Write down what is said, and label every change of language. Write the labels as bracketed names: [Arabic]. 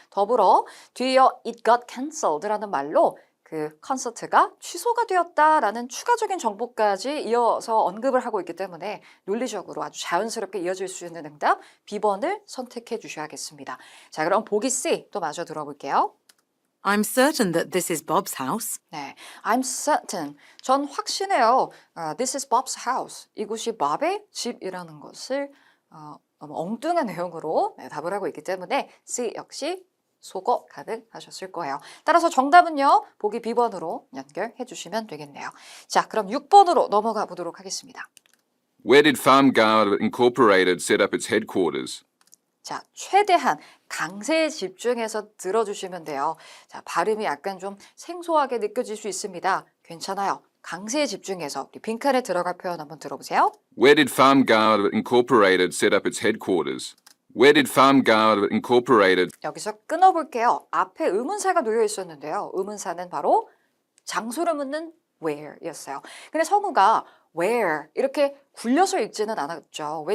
[Korean] 더불어 뒤이어 [English] it got cancelled [Korean] 라는 말로 그 콘서트가 취소가 되었다라는 추가적인 정보까지 이어서 언급을 하고 있기 때문에 논리적으로 아주 자연스럽게 이어질 수 있는 응답 B번을 선택해 주셔야겠습니다. 자, 그럼 보기 C 또 마저 들어볼게요. [English] I'm certain that this is Bob's house. 네, I'm certain. [Korean] 전 확신해요. [English] This is Bob's house. [Korean] 이곳이 밥의 집이라는 것을 너무 엉뚱한 내용으로 답을 하고 있기 때문에 C 역시 소거 가능하셨을 거예요. 따라서 정답은요. 보기 B번으로 연결해 주시면 되겠네요. 자, 그럼 6번으로 넘어가 보도록 하겠습니다. [English] Where did Farmgard Incorporated set up its headquarters? [Korean] 자, 최대한 강세에 집중해서 들어주시면 돼요. 자, 발음이 약간 좀 생소하게 느껴질 수 있습니다. 괜찮아요. 강세에 집중해서 우리 빈칸에 들어갈 표현 한번 들어보세요. [English] Where did Farmgard Incorporated set up its headquarters? Where did Farmgard Incorporated [Korean] 여기서 끊어볼게요. 앞에 의문사가 놓여 있었는데요. 의문사는 바로 장소를 묻는 where였어요. 근데 성우가 where 이렇게 굴려서 읽지는 않았죠.